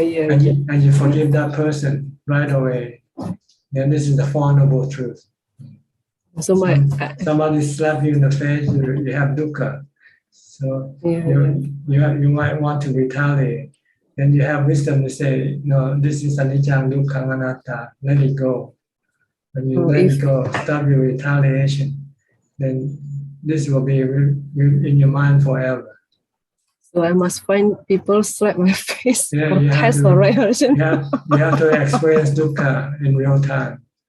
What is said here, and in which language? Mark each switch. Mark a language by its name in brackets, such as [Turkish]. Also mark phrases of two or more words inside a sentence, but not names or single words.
[English] And you forgive that person right away. Then this is the Four Noble Truth. So somebody slap you in the face, you have dukkha. So you might want to retaliate. Then you have wisdom to say, no, this is [Pali] anicca, dukkha, anatta. [English] Let it go. When you let it go, stop your retaliation. Then this will be in your mind forever. So I must find people slap my face you have to experience dukkha in real time.